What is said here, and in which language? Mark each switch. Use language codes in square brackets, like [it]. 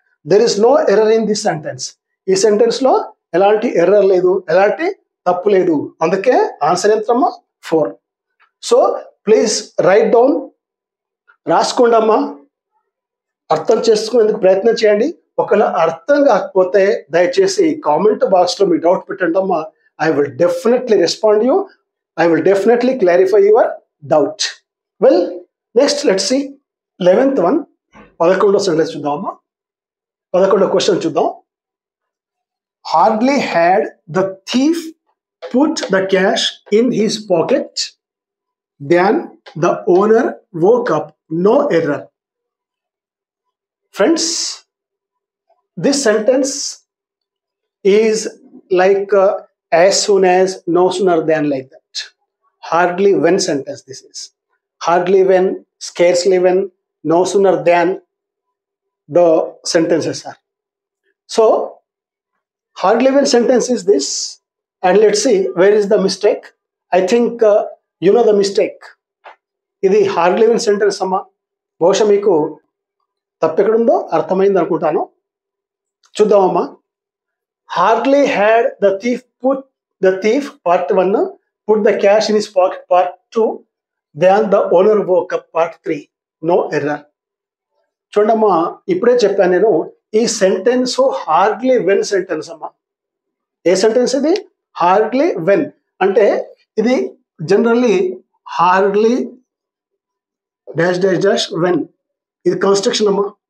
[en] There is no error in this sentence. [te] ఈ sentence లో ఎలాంటి ఎర్రర్ లేదు, ఎలాంటి తప్పు లేదు. అందుకే ఆన్సర్ ఎంతమ్మా? 4. [en] so please write down, [te] రాసుకోండి అమ్మా. అర్థం చేసుకునేందుకు ప్రయత్నం చేయండి. ఒకవేళ అర్థం కాకపోతే దయచేసి కామెంట్ బాక్స్ లో మీ డౌట్ పెట్టండి అమ్మా. [en] I will definitely respond you. I will definitely clarify your doubt. Well, next let's see 11th one. [te] 11వ sentence చూద్దామమ్మా. 11వ question చూద్దాం. [en] Hardly had the thief put the cash in his pocket than the owner woke up, no error. Friends, this sentence is like as soon as, no sooner than, like that. Hardly when sentence this is. Hardly when, scarcely when, no sooner than the sentences are. So hardly when sentence is this, and let's see where is the mistake. I think you know the mistake. ఇది hardly when sentence అమ్మా. [te] బహుశా మీకు తప్పెక్కడుందో అర్థమైంది అనుకుంటాను. చూద్దామమ్మా. [en] Hardly had the thief part 1 put the cash in his pocket part 2 then the owner woke up part 3, no error. [te] చూడమ్మా, ఇప్పుడే చెప్పాను నేను, ఈ సెంటెన్స్ హార్డ్లీ వెన్ సెంటెన్స్ అమ్మా. ఏ సెంటెన్స్ ఇది? Hardly when. అంటే ఇది generally hardly dash dash dash when, ఇది కన్స్ట్రక్షన్ అమ్మా.